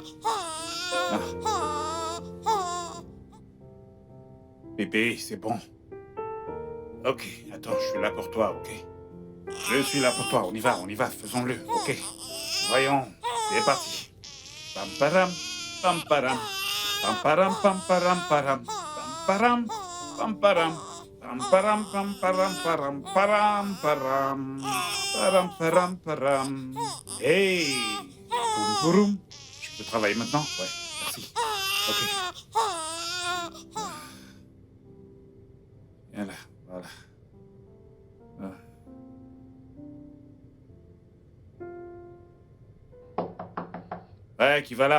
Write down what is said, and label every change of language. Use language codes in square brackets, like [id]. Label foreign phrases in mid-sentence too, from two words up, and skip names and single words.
[fr] Ah. Bébé, c'est bon. Ok, attends, je suis là pour toi, ok? Je suis là pour toi, on y va, faisons-le, ok? Voyons, c'est parti. Pam param, pam param, pam param, pam param, param, pam param, pam param, pam param, pam param, param, param, param, param. Hey, boum, boum. Je peux travailler maintenant? Ouais, merci. Ok. Viens là, voilà. Ouais, qui va là?